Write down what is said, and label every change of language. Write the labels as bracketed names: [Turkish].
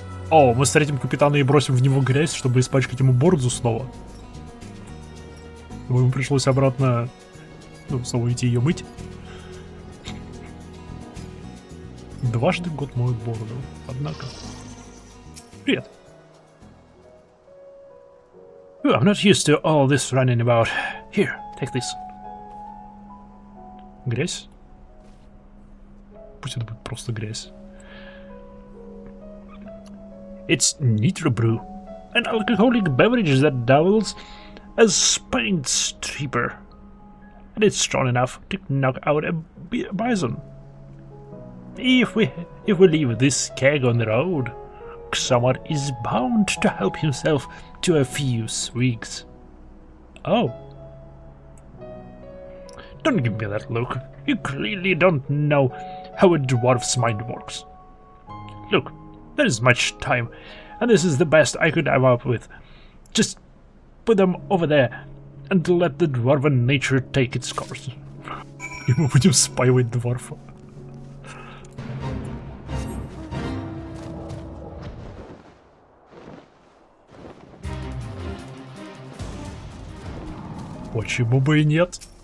[Russian] О, мы встретим капитана и бросим в него грязь, чтобы испачкать ему бороду снова. Ему пришлось обратно, снова идти ее мыть. Дважды в год моют бороду, однако. Привет. [English] Oh, I'm not used to all this running about. Here, take this. [Russian] Грязь? Пусть это будет просто грязь. [English] It's Nitro Brew, an alcoholic beverage that doubles as paint stripper, and it's strong enough to knock out a bison. If we leave this keg on the road, someone is bound to help himself to a few swigs. Oh. Don't give me that look. You clearly don't know how a dwarf's mind works. Look, there is much time, and this is the best I could come up with. Just put them over there and let the dwarven nature take its course. [Russian] И мы будем спаивать дворфа. Почему бы и нет?